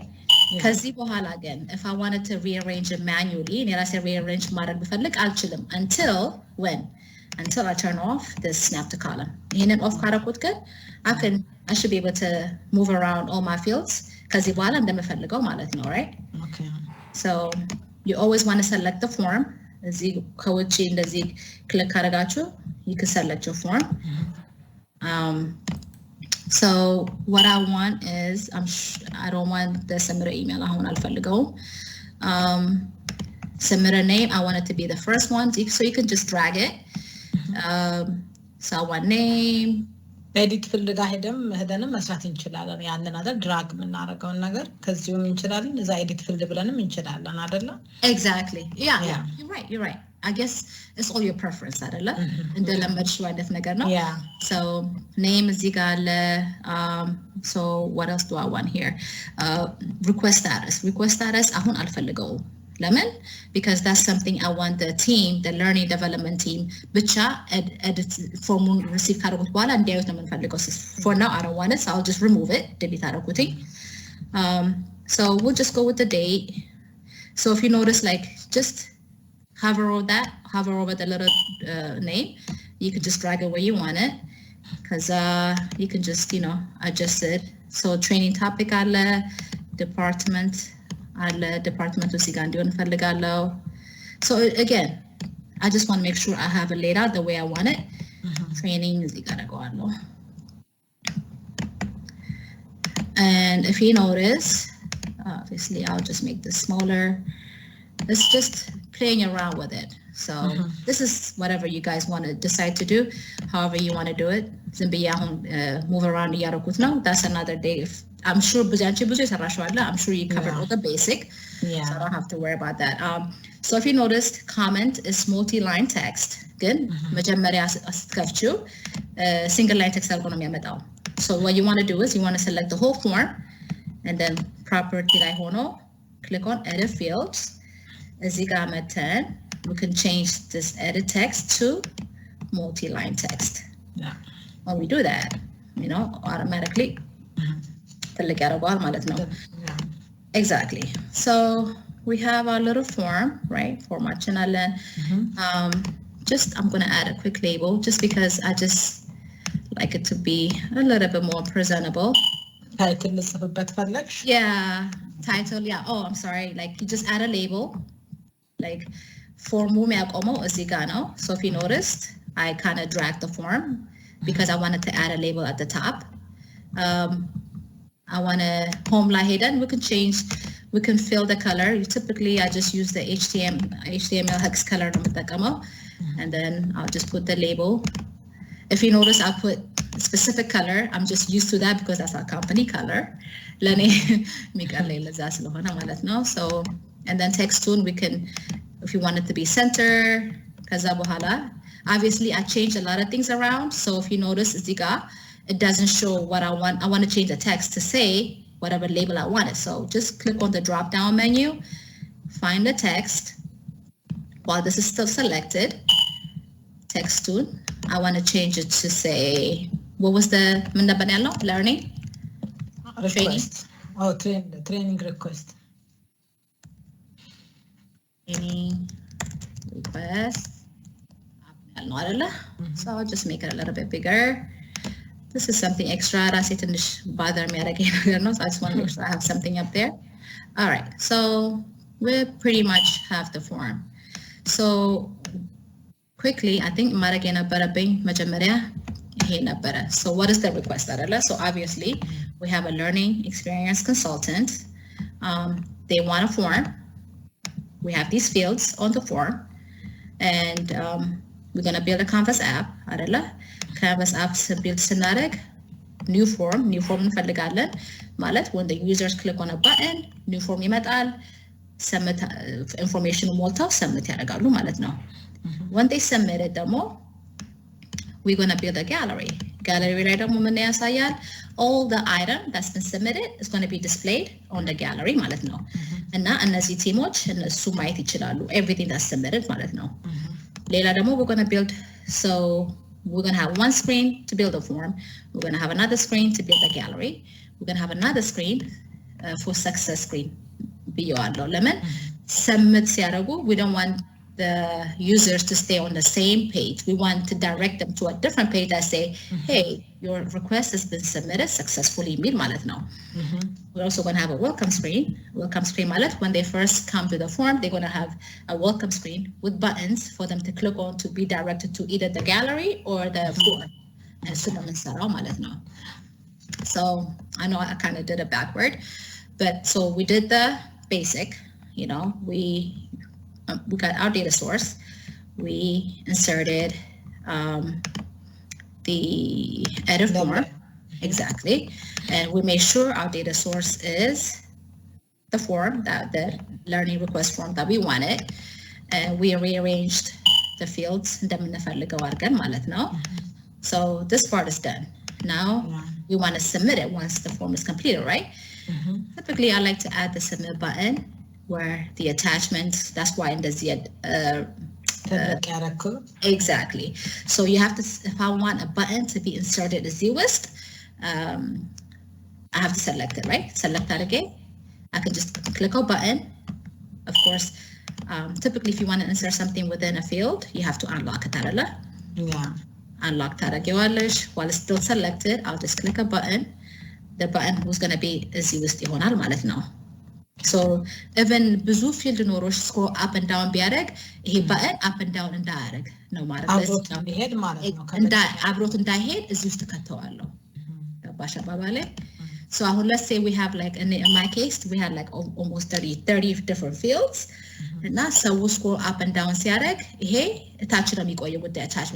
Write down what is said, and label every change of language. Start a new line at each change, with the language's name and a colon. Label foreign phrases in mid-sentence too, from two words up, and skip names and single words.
Amharic: ከዚህ በኋላ
English: again, if I wanted to rearrange it manually,
Amharic: እኔ ራሴ rearrange ማድረግ ብፈልግ አልችልም.
English: Until when? Until I turn off this snap to column.
Amharic: ይሄንን off ካደረኩት ግን
English: I should be able to move around all my fields
Amharic: ከዚህ በኋላ እንደምፈልገው ማለት ነው,
English: right? Okay. So you always want to select the form.
Amharic: እዚህ ከውጪ እንደዚህ click ካደረጋችሁ
English: you can select your form. So what I want is, I don't want the submitter email.
Amharic: አሁን አልፈልገውም.
English: Submitter name, I want it to be the first one. So you can just drag it. So I want name. edit field
Amharic: ሄደንም መስራት እንችላለን። ያንን አይደል ድራግ የምናደርገውን ነገር ከዚሁም እንችላለን። እዛ
English: edit field
Amharic: ብለንም እንችላለን አይደለ?
English: Exactly. Yeah. You're right. I guess it's all your preference አይደለ?
Amharic: እንደለመድሽው አይነት ነገር ነው.
English: Yeah.
Amharic: So name እዚህ ጋር አለ.
English: So what else do I want here? Request status
Amharic: አሁን አልፈልገውም.
English: Lemon, because that's something I want the team, the learning development team, ብቻ edit form receive
Amharic: ካደረጉት በኋላ እንዲያዩት ነው የምንፈልገው.
English: For now, I don't want it, so I'll just remove it.
Amharic: delete አደረጉትኝ.
English: So we'll just go with the date. So if you notice, like, just hover over the little name. You can just drag it where you want it, because you can just, adjust it. So training topic
Amharic: አለ, department እዚህ ጋር እንዲሆን እፈልጋለሁ.
English: So again, I just want to make sure I have it laid out the way I want it.
Amharic: Training እዚህ ጋር አደርገዋለሁ.
English: And if you notice, obviously I'll just make this smaller. It's just playing around with it. So this is whatever you guys want to decide to do, however you want to do it.
Amharic: ዝም ብዬ አሁን
English: move around
Amharic: እያደረኩት ነው.
English: That's another day. I'm sure
Amharic: ብዙ የሰራሽው አለ.
English: I'm sure you covered all the basic. Yeah. So I don't have to worry about that. So if you noticed, comment is multi-line text. Good.
Amharic: መጀመሪያ አስከፍቺው
English: single line text
Amharic: አድርጎ ነው የሚያመጣው.
English: So what you want to do is you want to select the whole form, and then property
Amharic: ላይ ሆኖ
English: click on edit fields.
Amharic: እዚህ ጋር መተን
English: we can change this edit text to multi-line text. Yeah. When we do that, you know, automatically ትልቅ ያደርገዋል ማለት ነው. Yeah. Exactly. So we have our little form, right?
Amharic: Formatችን አለን.
English: Just I'm going to add a quick label just because I just like it to be a little bit more presentable.
Amharic: Title ልጽፍበት ፈለግሽ?
English: Yeah, title, yeah. Oh, I'm sorry. Like you just add a label.
Amharic: Like form የሚያቆመው እዚህ ጋር ነው.
English: So if you noticed, I kind of dragged the form because I wanted to add a label at the top. I want to home
Amharic: ላይ ሄደን
English: we can fill the color. Typically, I just use the HTML hex color
Amharic: ነው የምጠቀመው.
English: And then I'll just put the label. If you notice, I'll put a specific color. I'm just used to that because that's our company color.
Amharic: ለኔ የሚቀለኝ ለዛ ስለሆነ ማለት ነው.
English: So, and then text tune, we can, if you want it to be center,
Amharic: ከዛ በኋላ,
English: obviously I changed a lot of things around. So if you notice,
Amharic: እዚህ ጋር,
English: it doesn't show what I want. I want to change the text to say whatever label I wanted. So just click on the drop down menu, find the text. While this is still selected, text tune, I want to change it to say, what was the learning? Request. Oh, training request. Training request. So I'll just make it a little bit bigger. This is something extra.
Amharic: ራሴ ትንሽ bother የሚያደርገኝ ነገር ነው.
English: So I just want to make sure I have something up there. All right. So we pretty much have the form. So quickly, I think
Amharic: ማድረግ የነበረብኝ መጀመሪያ ይሄ ነበረ.
English: So what is the request አይደለ? So obviously, we have a learning experience consultant. They want a form. We have these fields on the form. And we're going to build a Canvas app አይደለ? Canvas app build ስናደርግ new form
Amharic: እንፈልጋለን ማለት
English: when the users click on a button new form ይመጣል submit information ሞልተው submit
Amharic: ያደርጋሉ ማለት ነው.
English: When they submit it ደግሞ we're going to build a gallery
Amharic: ላይ ደግሞ ምን ያሳያል
English: all the item that's been submitted is going to be displayed on the gallery
Amharic: ማለት ነው. እና እነዚህ ቲሞች እነሱ ማየት ይችላሉ
English: everything that's submitted
Amharic: ማለት ነው. ሌላ ደግሞ
English: we're going to build, so we're going to have one screen to build a form. We're going to have another screen to build a gallery. We're going to have another screen for success screen.
Amharic: ብየዋለሁ ለምን submit ሲያደርጉ
English: we don't want the users to stay on the same page. We want to direct them to a different page that say, hey, your request has been submitted successfully
Amharic: የሚል ማለት ነው.
English: We're also going to have a welcome screen. Welcome screen ማለት when they first come to the form, they're going to have a welcome screen with buttons for them to click on to be directed to either the gallery or the form.
Amharic: And እሱ ነው የምንሰራው ማለት ነው.
English: So I know I kind of did it backward, but so we did the basic, you know, we got our data source, we inserted the edit form, exactly, and we made sure our data source is the form, that the learning request form that we wanted, and we rearranged the fields
Amharic: እንደምንፈልገው አድርገን ማለት ነው.
English: So this part is done. Now we want to submit it once the form is completed, right? Typically, I like to add the submit button where the attachments, that's why in the exactly. So you have to, if I want a button to be inserted as newest, I have to select it, right? Select that again. I can just click a button. Of course, typically if you want to insert something within a field, you have to unlock it. Yeah. Unlock that again. While it's still selected, I'll just click a button. The button was going to be as newest
Amharic: ይሆናል ማለት ነው.
English: So even ብዙ field ኖሮች scroll up and down
Amharic: ቢያደርግ ይሄ
English: button up and down
Amharic: እንዳያደርግ ነው ማለት ነው. አብሮት እንዳይሄድ እዚህ ውስጥ ከተዋለሁ. ገባሽ አባባሌ?
English: So let's say we have like, in my case, we had like almost 30 different fields.
Amharic: እና ሰው
English: scroll up and down
Amharic: ሲያደርግ ይሄ ታች ነው የሚቆየው
English: with the attachment.